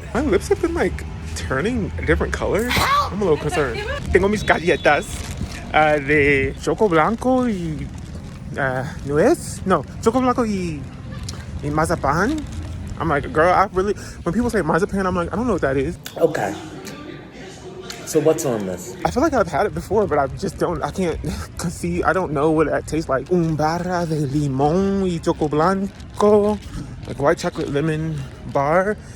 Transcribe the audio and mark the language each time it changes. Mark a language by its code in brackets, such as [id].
[en] My lips have been like turning a different color. I'm a little concerned. [es] Tengo mis galletas de choco blanco y nuez. No, choco blanco y mazapán. [en] I'm like, girl, I really, when people say mazapán, I'm like, I don't know what that is. Okay. So what's on this? I feel like I've had it before, but I just don't, I can't see, I don't know what that tastes like. [es] Un barra de limón y choco blanco, [en] like white chocolate lemon bar.